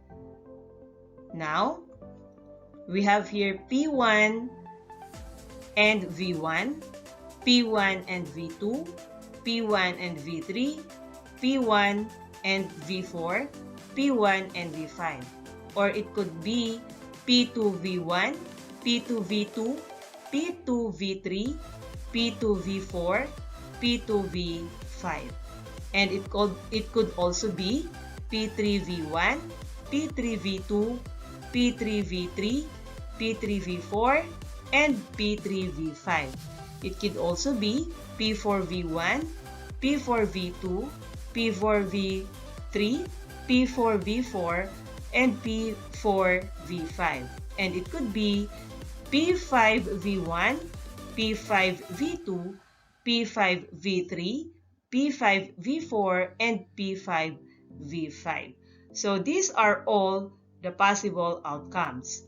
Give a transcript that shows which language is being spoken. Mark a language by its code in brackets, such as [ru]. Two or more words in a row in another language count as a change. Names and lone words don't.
[en] Now, we have here P1 and V1, P1 and V2, P1 and V3, P1 and V4, P1 and V5. Or it could be P2V1, P2V2, P2V3, P2V4, P2V5. And it could also be P3V1, P3V2, P3V3, P3V4, and P3V5. It could also be P4V1, P4V2, P4V5, P3, P4V4, and P4V5. And it could be P5V1, P5V2, P5V3, P5V4, and P5V5. So these are all the possible outcomes.